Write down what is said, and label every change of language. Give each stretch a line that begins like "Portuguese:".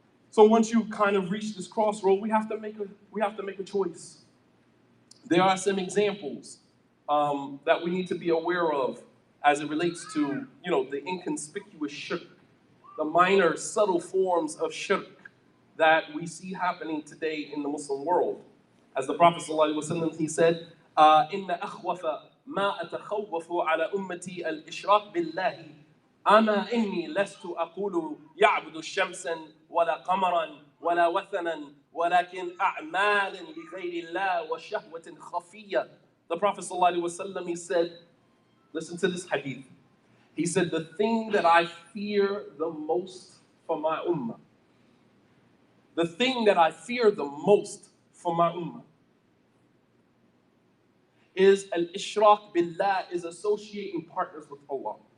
English: So once you kind of reach this crossroad, we have to make a choice. There are some examples that we need to be aware of as it relates to, the inconspicuous shirk, the minor, subtle forms of shirk that we see happening today in the Muslim world. As the Prophet ﷺ, he said,
Arabic: إِنَّ أَخْوَفَ مَا أَتَخَوَّفُ عَلَى أُمَّتِي الْإِشْرَاكِ بِاللَّهِ أَمَا إِنِّي لَسْتُ أَقُولُ يَعْبُدُ شَمْسًا وَلَا قَمَرًا وَلَا وَثَنًا وَلَكِنْ أَعْمَالٍ لِغَيْرِ اللَّهِ وَشَهْوَةٍ خَفِيَّةٍ.
English: The Prophet ﷺ, he said, listen to this hadith. He said, the thing that I fear the most for my ummah, the thing that I fear the most for my ummah is al-ishraq billah, is associating partners with Allah.